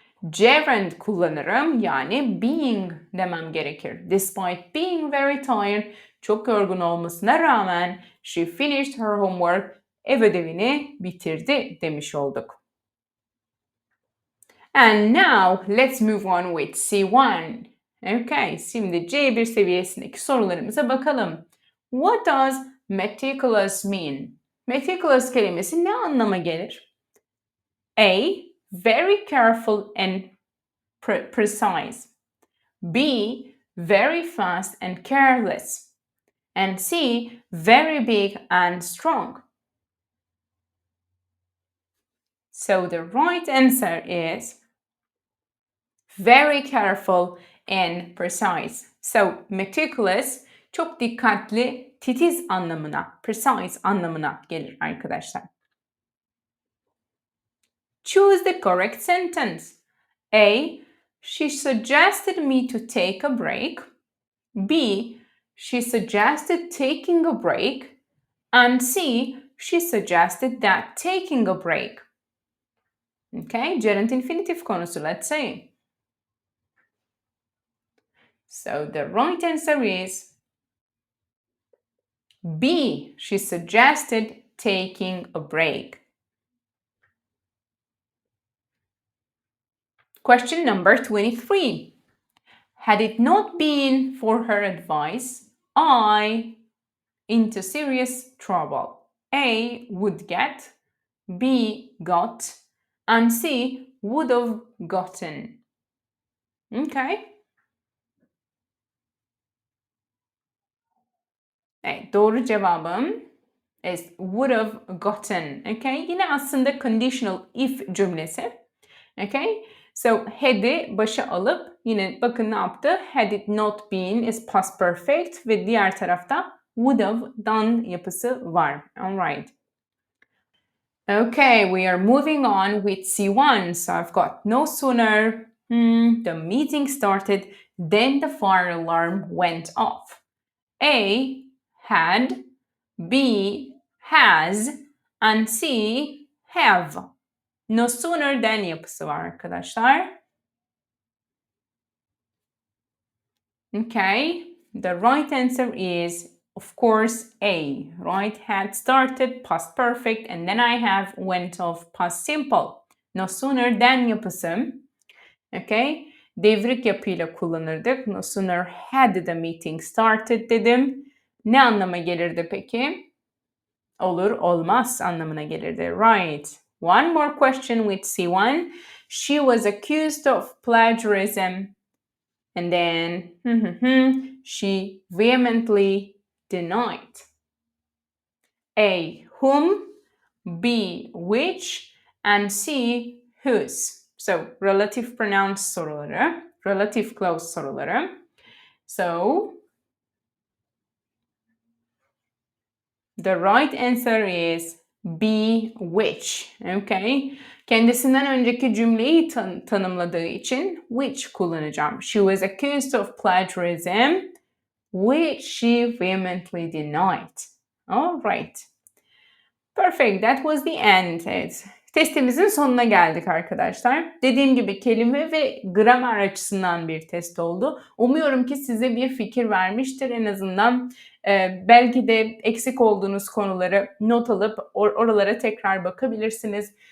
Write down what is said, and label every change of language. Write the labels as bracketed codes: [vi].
[tr] Gerund kullanırım yani being demem gerekir. [en] Despite being very tired, [tr] çok yorgun olmasına rağmen [en] she finished her homework, [tr] ev ödevini bitirdi demiş olduk. [en] And now let's move on with C1. [tr] Okay, şimdi C1 seviyesindeki sorularımıza bakalım. [en] What does meticulous mean? [tr] Meticulous kelimesi ne anlama gelir? [en] A. Very careful and precise. B. Very fast and careless. And C. Very big and strong. So the right answer is very careful and precise. [tr] So meticulous çok dikkatli, titiz anlamına, precise anlamına gelir arkadaşlar. [en] Choose the correct sentence. A. She suggested me to take a break. B. She suggested taking a break. And C. She suggested that taking a break. Okay, gerund infinitive konusu, let's say. So the right answer is B. She suggested taking a break. Question number 23. Had it not been for her advice, I into serious trouble. A. Would get. B. Got. And C. Would have gotten. Okay. [tr] Evet, doğru cevabım [en] is would have gotten. Okay. [tr] Yine aslında conditional if cümlesi. Okay. So had'i başa alıp yine bakın ne yaptı? Had it not been is past perfect ve diğer tarafta would have done yapısı var. Alright. [en] Okay, we are moving on with C1. So I've got no sooner the meeting started, then the fire alarm went off. A had, B has, and C have. [tr] No sooner than yapısı var arkadaşlar. [en] Okay, the right answer is, of course, A. Right, had started, past perfect, and then I have went off, past simple. [tr] No sooner than yapısı. Okay, devrik yapıyla kullanırdık. No sooner had the meeting started dedim. Ne anlama gelirdi peki? Olur, olmaz anlamına gelirdi. [en] Right. One more question with C1. She was accused of plagiarism. And then she vehemently denied. A. Whom, B. Which, and C. Whose. So relative pronouns soruları, relative clause soruları. So the right answer is B. Which. Okay. [tr] Kendisinden önceki cümleyi tanımladığı için which kullanacağım. [en] She was accused of plagiarism, which she vehemently denied. All right. Perfect. That was the end. Evet. [tr] Testimizin sonuna geldik arkadaşlar. Dediğim gibi kelime ve gramer açısından bir test oldu. Umuyorum ki size bir fikir vermiştir. En azından belki de eksik olduğunuz konuları not alıp oralara tekrar bakabilirsiniz.